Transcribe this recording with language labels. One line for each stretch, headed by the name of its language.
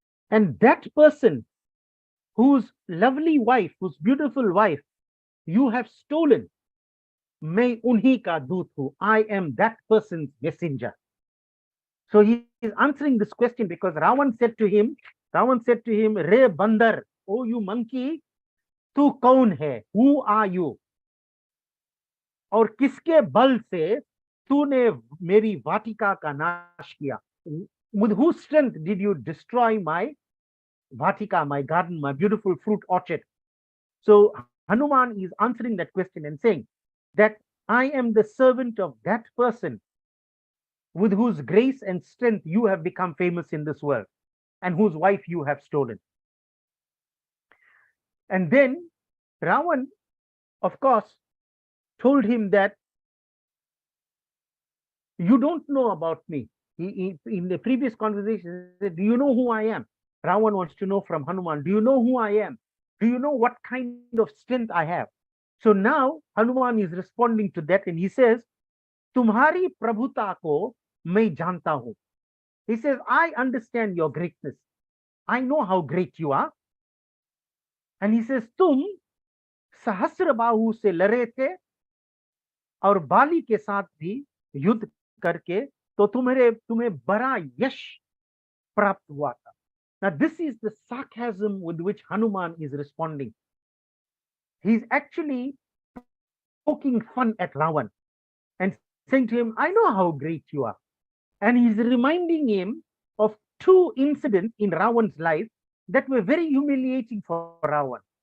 English: And that person whose lovely wife, whose beautiful wife, you have stolen,
Hindi: Main unhi ka doot hu.
English: I am that person's messenger. So he is answering this question because Ravan said to him,
Hindi: Re Bandar,
English: oh you monkey,
Hindi: tu kaun hai?
English: Who are you?
Hindi: और किसके बल से तूने मेरी वाटिका का नाश किया?
English: With whose strength did you destroy my vatika, my garden, my beautiful fruit orchard? So Hanuman is answering that question and saying that I am the servant of that person with whose grace and strength you have become famous in this world and whose wife you have stolen. And then Ravan, of course, told him that you don't know about me. He, in the previous conversation, he said, do you know who I am? Ravan wants to know from Hanuman, do you know who I am? Do you know what kind of strength I have? So now Hanuman is responding to that and he says,
Hindi: Tumhari prabhuta ko main janta hu.
English: He says, I understand your greatness. I know how great you are. And he says,
Hindi: Tum सहस्र बाहु से लड़े थे और बाली के साथ भी युद्ध करके तो तुम्हें बड़ा यश प्राप्त हुआ था.
English: Now this is the sarcasm with which Hanuman is responding. He's actually poking fun at Ravan and saying to him, I know how great you are. And he's reminding him of two incidents in Ravan's life that were very humiliating for Ravan.